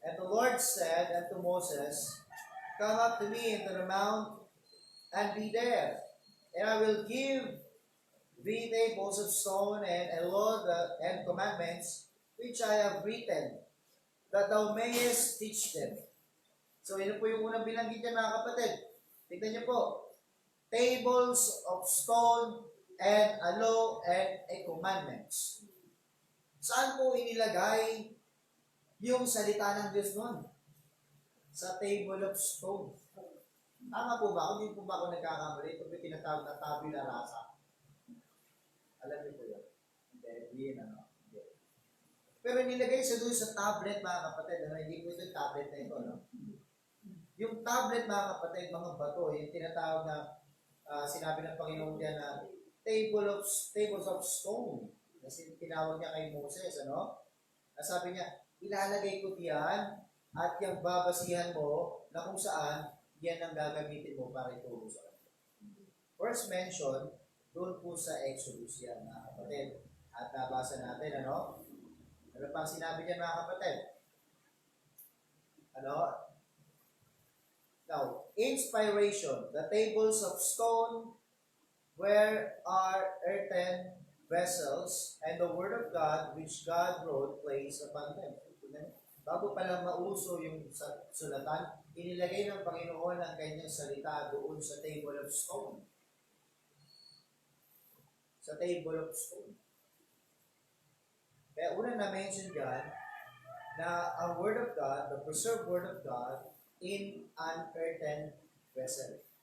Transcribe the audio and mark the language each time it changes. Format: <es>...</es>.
<en>And the Lord said unto Moses, come up to me into the mount and be there, and I will give thee tables of stone and a law and commandments which I have written, that thou mayest teach them.</en> <tl>So, yun po yung unang binanggit niya mga kapatid. Tignan niyo po.</tl> <en>Tables of stone and a law and a commandments.</en> <tl>Saan po inilagay yung salita ng Diyos nun? Sa table of stone. Tama po ba? Kung hindi po ba ako nagkakamali, ito po yung tinatawag na tabula rasa. Alam niyo po yun? Hindi, ano? Pero nilagay siya doon sa tablet, mga kapatid. Ano? Hindi po ito yung tablet na ito, no? Yung tablet, mga kapatid, mga bato, yung tinatawag na sinabi ng Panginoon diyan na tables of stone. Kasi tinawag niya kay Moses, ano? Sabi niya, ilalagay ko diyan at yung babasihan mo na kung saan yan ang gagamitin mo para ituro sa kanila.</tl> <en>First mention,</en> <tl>doon po sa Exodus yan, mga kapatid. At nabasa natin, ano? Ano pang sinabi niya, mga kapatid? Ano?</tl> <en>Now, inspiration, the tables of stone where are earthen vessels, and the word of God which God wrote placed upon them.</en> <tl>Bago pa lang mauso yung sulatan, inilagay ng Panginoon ang kanyang salita doon sa table of stone. Sa table of stone. Kaya una na-mention dyan na ang word of God,</tl> <en>the preserved word of God, in an earthen vessel.</en>